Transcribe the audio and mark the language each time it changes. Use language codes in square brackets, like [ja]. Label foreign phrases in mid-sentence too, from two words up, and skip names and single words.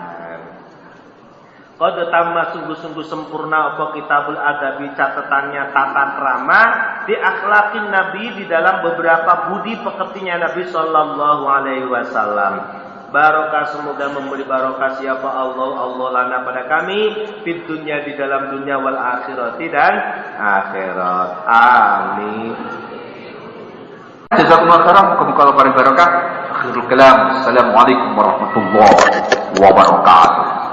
[ar] قد تم, [id] sungguh-sungguh sempurna apa [ar] كتاب الأدب, [id] catatannya tata krama, di [ar] أخلاق النبي, [id] di dalam beberapa budi pekertinya Nabi [ar] صلى الله عليه وسلم. [id] Barokah, semoga memberi barokah siapa [ar] الله لنا [id] pada kami, [ar] في الدنيا, [id] di dalam dunia, [ar] والآخرة, [id] dan akhirat. Amin. [ar] جزاكم الله خيرا, [id] muka-muka barokah. [ar] آخر الكلام. السلام عليكم ورحمة الله وبركاته.